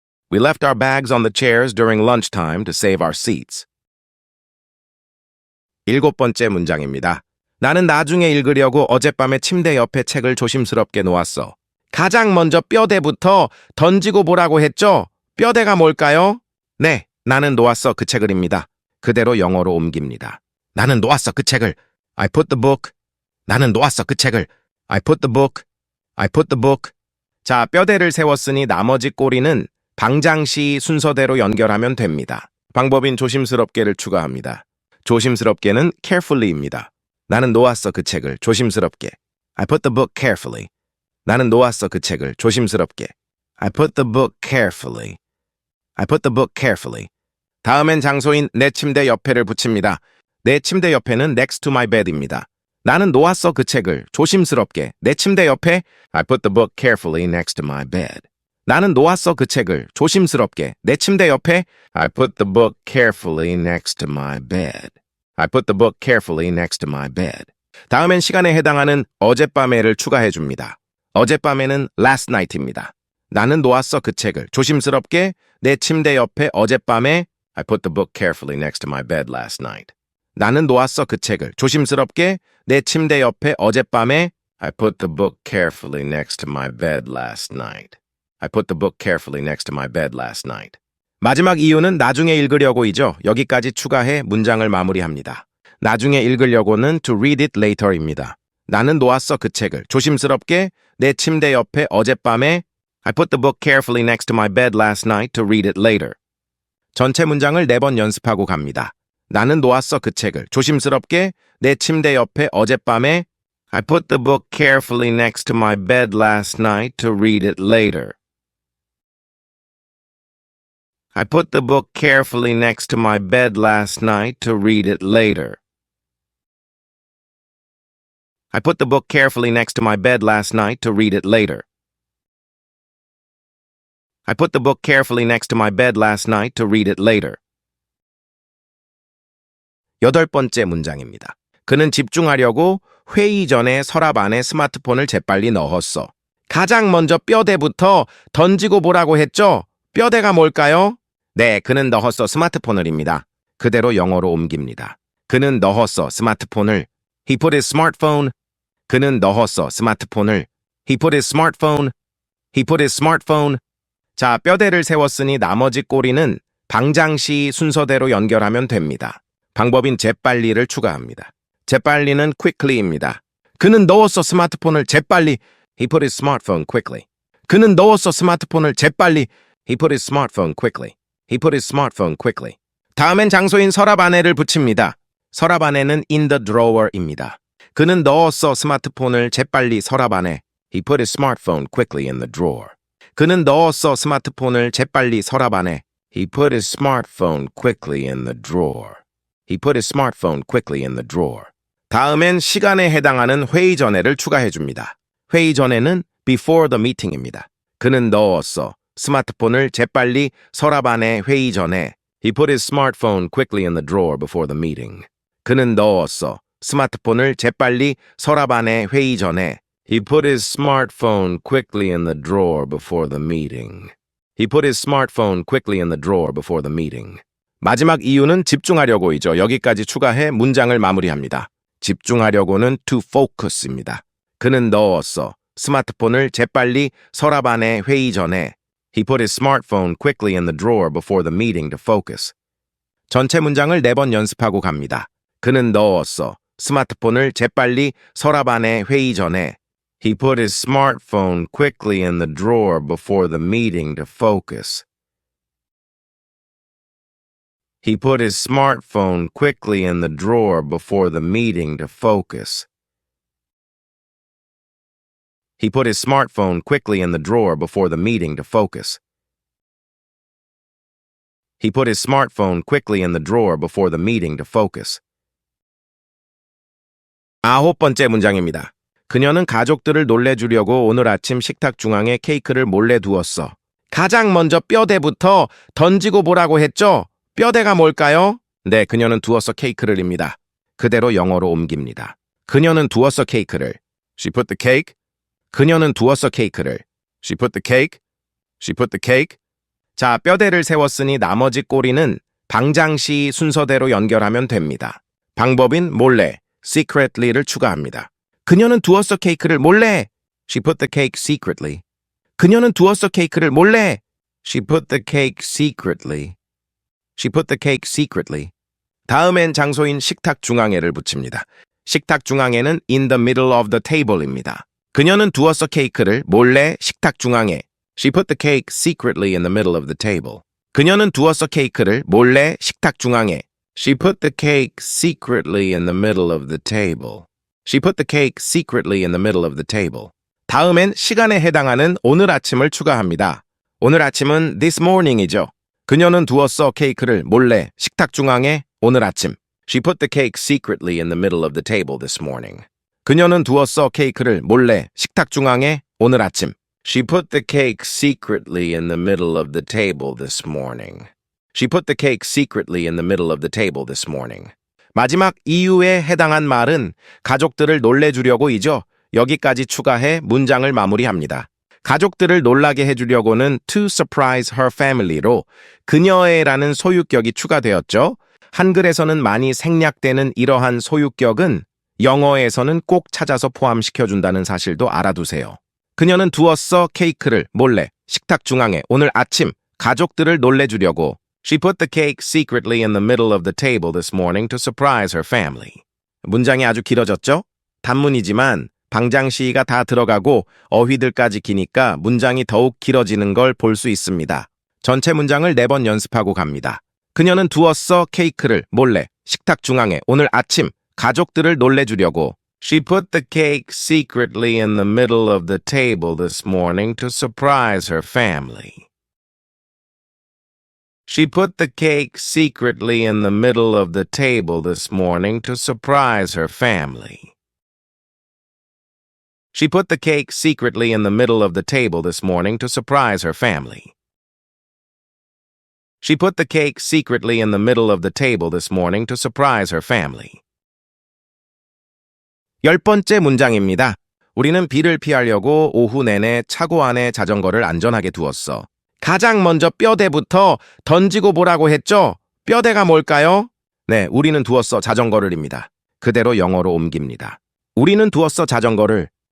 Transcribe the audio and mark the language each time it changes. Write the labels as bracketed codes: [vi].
[en] We left our bags on the chairs during lunchtime to save our seats. [ko] 7번째 문장입니다. 나는 나중에 읽으려고 어젯밤에 침대 옆에 책을 조심스럽게 놓았어. 가장 먼저 뼈대부터 던지고 보라고 했죠? 뼈대가 뭘까요? 네, 나는 놓았어 그 책을입니다. 그대로 영어로 옮깁니다. 나는 놓았어 그 책을. [en] I put the book. 나는 놓았어 그 책을. I put the book. I put the book. [ko] 자, 뼈대를 세웠으니 나머지 꼬리는 방장시 순서대로 연결하면 됩니다. 방법인 조심스럽게를 추가합니다. 조심스럽게는 [en] carefully [ko] 입니다. 나는 놓았어 그 책을 조심스럽게. [en] I put the book carefully. [ko] 나는 놓았어 그 책을 조심스럽게. [en] I put the book carefully. I put the book carefully. [ko] 다음엔 장소인 내 침대 옆에를 붙입니다. 내 침대 옆에는 [en] next to my bed [ko] 입니다. 나는 놓았어 그 책을 조심스럽게 내 침대 옆에. [en] I put the book carefully next to my bed. [ko] 나는 놓았어 그 책을 조심스럽게 내 침대 옆에. [en] I put the book carefully next to my bed. I put the book carefully next to my bed. [ko] 다음엔 시간에 해당하는 어젯밤에를 추가해 줍니다. 어젯밤에는 [en] last night [ko] 입니다. 나는 놓았어 그 책을 조심스럽게 내 침대 옆에 어젯밤에. [en] I put the book carefully next to my bed last night. [ko] 나는 놓았어 그 책을 조심스럽게 내 침대 옆에 어젯밤에. [en] I put the book carefully next to my bed last night. I put the book carefully next to my bed last night. [ko] 마지막 이유는 나중에 읽으려고이죠. 여기까지 추가해 문장을 마무리합니다. 나중에 읽으려고는 [en] to read it later [ko] 입니다. 나는 놓았어 그 책을 조심스럽게 내 침대 옆에 어젯밤에. [en] I put the book carefully next to my bed last night to read it later. [ko] 전체 문장을 4번 연습하고 갑니다. 나는 놓았어 그 책을 조심스럽게 내 침대 옆에 어젯밤에. [en] I put the book carefully next to my bed last night to read it later. I put the book carefully next to my bed last night to read it later. I put the book carefully next to my bed last night to read it later. I put the book carefully next to my bed last night to read it later. [ko] 8번째 문장입니다. 그는 집중하려고 회의 전에 서랍 안에 스마트폰을 재빨리 넣었어. 가장 먼저 뼈대부터 던지고 보라고 했죠? 뼈대가 뭘까요? 네, 그는 넣었어 스마트폰을입니다. 그대로 영어로 옮깁니다. 그는 넣었어 스마트폰을. [en] He put his smartphone. [ko] 그는 넣었어 스마트폰을. [en] He put his smartphone. He put his smartphone. [ko] 자, 뼈대를 세웠으니 나머지 꼬리는 방장시 순서대로 연결하면 됩니다. 방법인 재빨리를 추가합니다. 재빨리는 [en] quickly [ko] 입니다. 그는 넣었어 스마트폰을 재빨리. [en] He put his smartphone quickly. [ko] 그는 넣었어 스마트폰을 재빨리. [en] He put his smartphone quickly. He put his smartphone quickly. [ko] 다음엔 장소인 서랍 안에를 붙입니다. 서랍 안에는 [en] in the drawer [ko] 입니다. 그는 넣었어 스마트폰을 재빨리 서랍 안에. [en] He put his smartphone quickly in the drawer. [ko] 그는 넣었어 스마트폰을 재빨리 서랍 안에. [en] He put his smartphone quickly in the drawer. He put his smartphone quickly in the drawer. [ko] 다음엔 시간에 해당하는 회의 전에를 추가해 줍니다. 회의 전에는 [en] before the meeting [ko] 입니다. 그는 넣었어 스마트폰을 재빨리 서랍 안에 회의 전에. [en] He put his smartphone quickly in the drawer before the meeting. [ko] 그는 넣었어 스마트폰을 재빨리 서랍 안에 회의 전에. [en] He put his smartphone quickly in the drawer before the meeting. He put his smartphone quickly in the drawer before the meeting. [ko] 마지막 이유는 집중하려고이죠. 여기까지 추가해 문장을 마무리합니다. 집중하려고는 [en] to focus [ko] 입니다. 그는 넣었어. 스마트폰을 재빨리 서랍 안에 회의 전에. [en] He put his smartphone quickly in the drawer before the meeting to focus. [ko] 전체 문장을 4번 연습하고 갑니다. 그는 넣었어. 스마트폰을 재빨리 서랍 안에 회의 전에. [en] He put his smartphone quickly in the drawer before the meeting to focus. He put his smartphone quickly in the drawer before the meeting to focus. He put his smartphone quickly in the drawer before the meeting to focus. He put his smartphone quickly in the drawer before the meeting to focus. [ko] 9번째 문장입니다. 그녀는 가족들을 놀래주려고 오늘 아침 식탁 중앙에 케이크를 몰래 두었어. 가장 먼저 뼈대부터 던지고 보라고 했죠? 뼈대가 뭘까요? 네, 그녀는 두었어 케이크를입니다. 그대로 영어로 옮깁니다. 그녀는 두었어 케이크를. [en] She put the cake. [ko] 그녀는 두었어 케이크를. [en] She put the cake. She put the cake. [ko] 자, 뼈대를 세웠으니 나머지 꼬리는 방장시 순서대로 연결하면 됩니다. 방법인 몰래, [en] secretly [ko] 를 추가합니다. 그녀는 두었어 케이크를 몰래. [en] She put the cake secretly. [ko] 그녀는 두었어 케이크를 몰래. [en] She put the cake secretly. She put the cake secretly. [ko] 다음엔 장소인 식탁 중앙에를 붙입니다. 식탁 중앙에는 [en] in the middle of the table [ko] 입니다. 그녀는 두었어 케이크를 몰래 식탁 중앙에. [en] She put the cake secretly in the middle of the table. [ko] 그녀는 두었어 케이크를 몰래 식탁 중앙에. [en] She put the cake secretly in the middle of the table. She put the cake secretly in the middle of the table. [ko] 다음엔 시간에 해당하는 오늘 아침을 추가합니다. 오늘 아침은 [en] this morning [ko] 이죠. 그녀는 두었어 케이크를 몰래 식탁 중앙에 오늘 아침. [en] She put the cake secretly in the middle of the table this morning. [ko] 그녀는 두었어 케이크를 몰래 식탁 중앙에 오늘 아침. [en] She put the cake secretly in the middle of the table this morning. She put the cake secretly in the middle of the table this morning. [ko] 마지막 이유에 해당한 말은 가족들을 놀래주려고이죠. 여기까지 추가해 문장을 마무리합니다. 가족들을 놀라게 해주려고는 [en] to surprise her family [ko] 로 그녀의라는 소유격이 추가되었죠. 한글에서는 많이 생략되는 이러한 소유격은 영어에서는 꼭 찾아서 포함시켜준다는 사실도 알아두세요. 그녀는 두었어 케이크를 몰래 식탁 중앙에 오늘 아침 가족들을 놀래주려고. [en] She put the cake secretly in the middle of the table this morning to surprise her family. [ko] 문장이 아주 길어졌죠? 단문이지만 방장시가 다 들어가고 어휘들까지 기니까 문장이 더욱 길어지는 걸 볼 수 있습니다. 전체 문장을 4번 연습하고 갑니다. 그녀는 두었어 케이크를 몰래 식탁 중앙에 오늘 아침 가족들을 놀래주려고. [en] She put the cake secretly in the middle of the table this morning to surprise her family. She put the cake secretly in the middle of the table this morning to surprise her family. She put the cake secretly in the middle of the table this morning to surprise her family. She put the cake secretly in the middle of the table this morning to surprise her family. [ko] 10번째 문장입니다. 우리는 비를 피하려고 오후 내내 차고 안에 자전거를 안전하게 두었어. 가장 먼저 뼈대부터 던지고 보라고 했죠? 뼈대가 뭘까요? 네, 우리는 두었어 자전거를입니다. 그대로 영어로 옮깁니다. 우리는 두었어 자전거를.